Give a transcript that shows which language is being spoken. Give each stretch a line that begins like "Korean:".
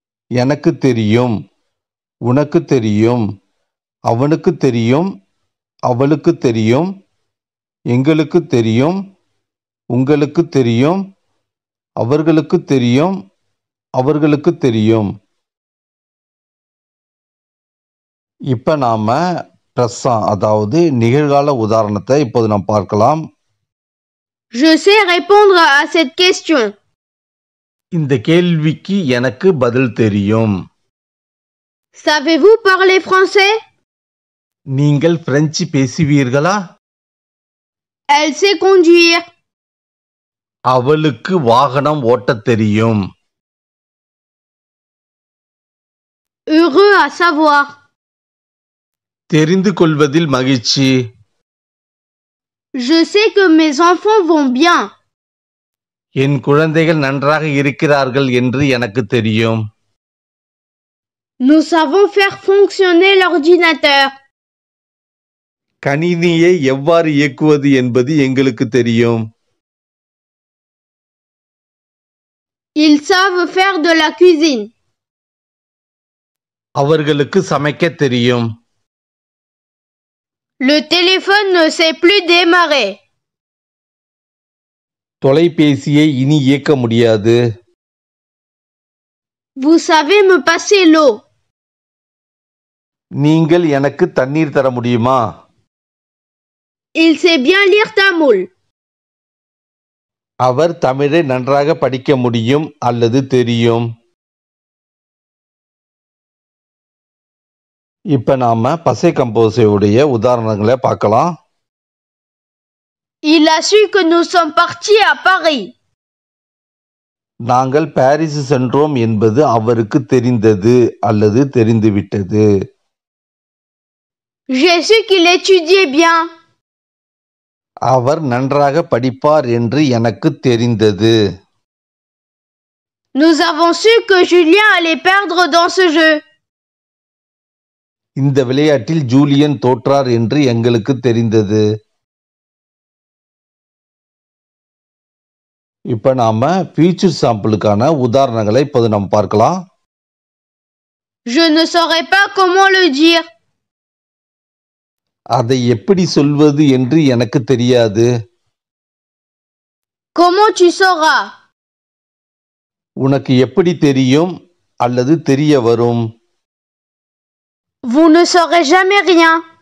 Tamil: எனக்கு தெரியும், உனக்கு தெரியும், அவனுக்கு தெரியும், அவளுக்கு தெரியும், எங்களுக்கு தெரியும், உங்களுக்கு தெரியும், அவர்களுக்கு தெரியும், அவர்களுக்கு தெரியும். இப்போ நாம் பிரசன்ட், அதாவது நிகழ்கால உதாரணத்தை இப்போது நாம் பார்க்கலாம்.
French: Je sais répondre à cette question.
Tamil: இந்த கேள்விக்கு எனக்கு பதில் தெரியும்.
French: Savez-vous parler français?
Tamil: நீங்கள் பிரெஞ்சு பேசுவீர்களா?
French: Elle sait conduire.
Tamil: அவளுக்கு வாகனம் ஓட்டத் தெரியும்.
French: Heureux à savoir.
Tamil: தெரிந்து கொள்வதில் மகிழ்ச்சி.
French: Je sais que mes enfants vont bien.
Tamil: என் குழந்தைகள் நன்றாக இருக்கிறார்கள் என்று எனக்கு தெரியும்.
French: Nous savons faire fonctionner l'ordinateur.
Tamil: கணினியை எவ்வாறு இயக்குவது என்பது எங்களுக்கு தெரியும்.
French: Ils savent faire de la cuisine.
Tamil: அவர்களுக்கு சமைக்க தெரியும்.
French: Le téléphone ne sait plus démarrer.
Tamil: தொலைபேசியை இனி இயக்க முடியாது.
French: Vous savez me passer l'eau.
Tamil: நீங்கள் எனக்கு தண்ணீர் தர முடியுமா?
French: Il sait bien lire tamoul.
Tamil: அவர் தமிழை நன்றாக படிக்க முடியும் அல்லது தெரியும். இப்ப நாம பசை கம்போஸுடைய உதாரணங்களை பார்க்கலாம்.
French: Il a su que nous sommes partis à Paris.
Tamil: நாங்கள் பாரிஸ் சென்றோம் என்பது அவருக்கு தெரிந்தது அல்லது தெரிந்துவிட்டது.
French: J'ai su qu'il étudiait bien.
Tamil: அவர் நன்றாக படிப்பார் என்று எனக்கு தெரிந்தது.
French: Nous avons su que Julien allait perdre dans ce jeu.
Tamil: இந்த விளையாட்டில் ஜூலியன் தோற்றார் என்று எங்களுக்கு தெரிந்தது. இப்ப நாம ஃபியூச்சர் சாம்பிளுக்கான உதாரணங்களை இப்போது நம்ம பார்க்கலாம்.
French: Je ne saurais pas comment le dire.
Tamil: அதை எப்படி சொல்வது என்று எனக்கு தெரியாது.
French: Comment tu sauras?
Tamil: உனக்கு எப்படி தெரியும் அல்லது தெரிய வரும்?
French: Vous ne saurez jamais rien.